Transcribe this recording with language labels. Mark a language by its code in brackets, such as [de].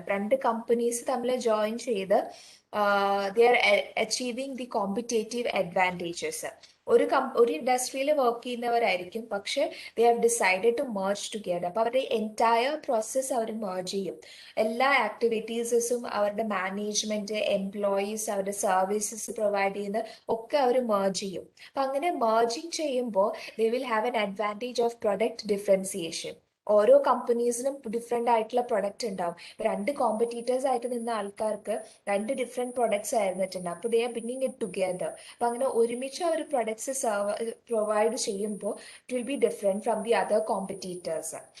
[ml] അപ്പൊ രണ്ട് കമ്പനീസ് തമ്മിൽ ജോയിൻ ചെയ്ത് [en] They are achieving the competitive advantages. [ml] ഒരു ഇൻഡസ്ട്രിയിൽ വർക്ക് ചെയ്യുന്നവരായിരിക്കും, പക്ഷെ [en] They have decided to merge together. [ml] അപ്പൊ അവരുടെ എൻറ്റയർ പ്രോസസ്സ് അവർ മെർജ് ചെയ്യും. എല്ലാ ആക്ടിവിറ്റീസും അവരുടെ മാനേജ്മെന്റ്, എംപ്ലോയീസ്, അവരുടെ സർവീസസ് പ്രൊവൈഡ് ചെയ്യുന്ന ഒക്കെ അവർ മെർജ് ചെയ്യും. അപ്പൊ അങ്ങനെ മെർജിങ് ചെയ്യുമ്പോൾ [en] they will have an advantage of product differentiation. [ml] ഓരോ കമ്പനീസിനും ഡിഫറെൻ്റ് ആയിട്ടുള്ള പ്രൊഡക്റ്റ് ഉണ്ടാവും. രണ്ട് കോമ്പറ്റീറ്റേഴ്സ് ആയിട്ട് നിന്ന ആൾക്കാർക്ക് രണ്ട് ഡിഫറെൻറ്റ് പ്രൊഡക്ട്സ് ആയിരുന്നിട്ടുണ്ട്. അപ്പോൾ [en] They are ബിങ്ങിങ് it together. [ml] അപ്പം അങ്ങനെ ഒരുമിച്ച് അവർ പ്രൊഡക്ട്സ് പ്രൊവൈഡ് ചെയ്യുമ്പോൾ [en] It will be different from the other competitors.